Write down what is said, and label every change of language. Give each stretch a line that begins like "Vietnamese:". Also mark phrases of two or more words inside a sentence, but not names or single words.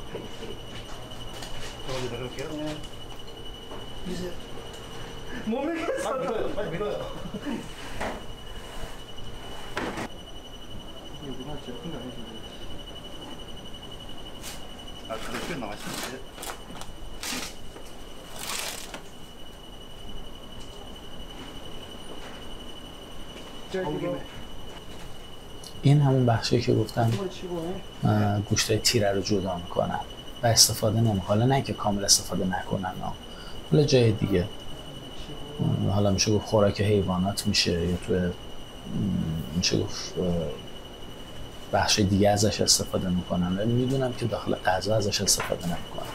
Korean: 여기 내려올게요. 네. 이제 못 밀겠어. 빨리 밀어요. 빨리 밀어요. 여기가 제일 큰거 아니지? 그렇게 나가시는데.
Persian: این همون بخشی که گفتم گوشتای تیره رو جدا میکنن و استفاده نمیکنن. حالا نه که کامل استفاده نکنن، حالا جای دیگه، حالا میشه گفت خوراک حیوانات میشه یا توی میشه گفت بخش دیگه ازش استفاده میکنن و میدونم که داخل غذا ازش استفاده نمیکنن.